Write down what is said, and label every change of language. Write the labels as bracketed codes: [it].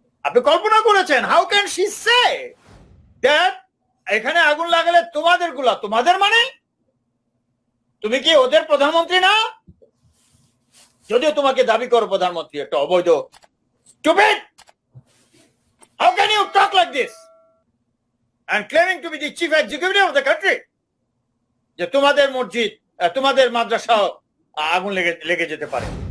[bn] আপনি কল্পনা করেছেন [en] how can she say that [bn] এখানে আগুন লাগালে তোমাদের গুলা, তোমাদের মানে তুমি কি ওদের প্রধানমন্ত্রী না? যদিও তোমাকে দাবি করো প্রধানমন্ত্রী, একটা অবৈধ stupid. [en] How can you talk like this and claiming to be the chief executive of the country? [bn] যে তোমাদের মসজিদ, তোমাদের মাদ্রাসা আগুন লেগে যেতে পারে।